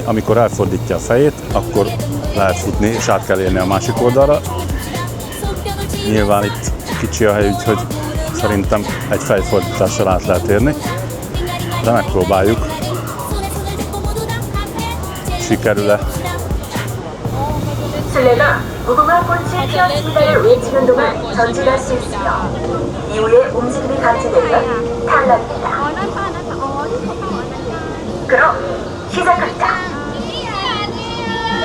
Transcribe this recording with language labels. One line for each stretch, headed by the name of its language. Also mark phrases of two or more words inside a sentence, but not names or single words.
Hungarian: Amikor elfordítja a fejét, akkor lehet futni és át kell érni a másik oldalra. Nyilván itt kicsi a hely, úgyhogy szerintem egy fejfordítással át lehet érni. De megpróbáljuk. Sikerül-e?
Korean: 술래가 무궁화 꽃이 피었습니다를 외치는 동안 전진할 수 있으며 이후에 움직임이 감지되면 탈락입니다. 그럼 시작합니다.